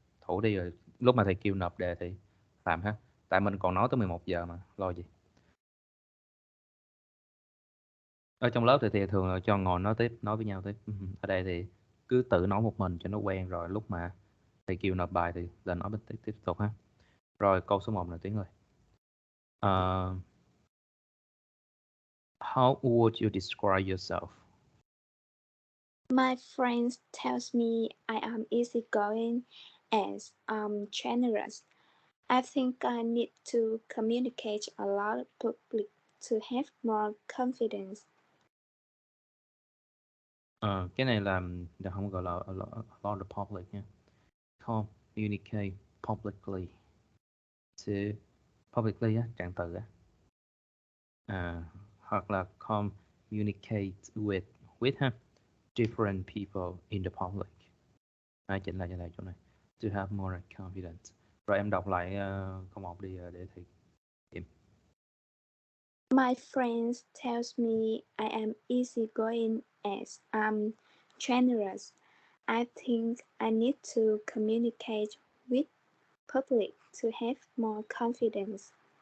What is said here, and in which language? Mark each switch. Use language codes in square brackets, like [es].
[vi] Thủ đi rồi lúc mà thầy kêu nộp đề thì làm ha. Tại mình còn nói tới 11 giờ mà, lo gì. Ở trong lớp thì thường là cho ngồi nói tiếp, nói với nhau tiếp. Ở đây thì cứ tự nói một mình cho nó quen rồi lúc mà thầy kêu nộp bài thì là nói tiếp tục ha. Rồi câu số 1 là Tiến ơi. [en] Ờ, how would you describe yourself? My friends tells me I am easygoing and generous. I think I need to communicate a lot public to have more confidence. [vi] Cái này là không gọi là [en] a lot of public [vi] nha. [en] Communicate publicly. To publicly á, [vi] trạng từ á. Hoặc là [en] communicate with ha, different people in the public. [vi] Chỉnh lại chỗ này. [en] To have more confidence. [vi] Rồi em đọc lại câu 1 đi để thầy kiểm. [en] My friends tells me I am easygoing as generous. I think I need to communicate with public to have more confidence.